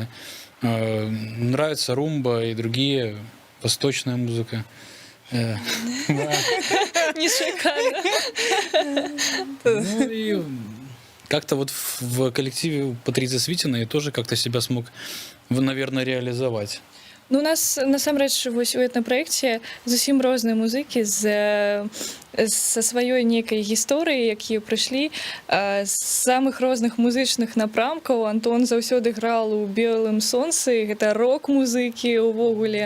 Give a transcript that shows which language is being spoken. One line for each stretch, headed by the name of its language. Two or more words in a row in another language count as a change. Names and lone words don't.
Russian: Нравится румба и другие, восточная музыка. Да. Не шикарно. Ну и как-то вот в коллективе Патріції Світіної тоже как-то себя смог, наверное, реализовать.
Belarusian: Ну, у нас насамрэч вось у этнапраекце зусім розныя музыкі са сваёй нейкай гісторыі, якія прыйшлі з самых розных музычных напрамкаў. Антон заўсёды граў у белым сонцы, гэта рок-музыкі ўвогуле.